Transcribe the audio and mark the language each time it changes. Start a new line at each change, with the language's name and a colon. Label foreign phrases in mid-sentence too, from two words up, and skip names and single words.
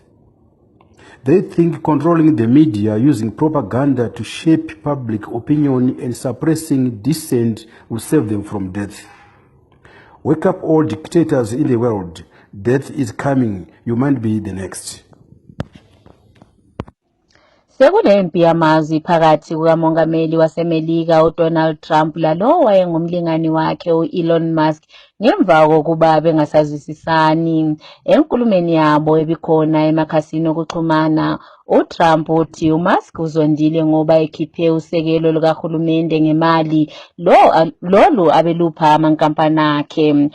English: They think controlling the media using propaganda to shape public opinion and suppressing dissent will save them from death. Wake up all dictators in the world. Death is coming. You might be the next.
North Ndebele: Sekulempi yamazwi phakathi kukamongameli waseMelika uDonald Trump lalo wayengumlingani wakhe uElon Musk ngemva kokuba bengasazwisisani. Enkulumeni yabo ebikhona emakhasini okuxhumana, uTrump uthi uMusk uzondile ngoba ekhiphe usekelo lukahulumende ngemali lolu abelupha amankampani akhe.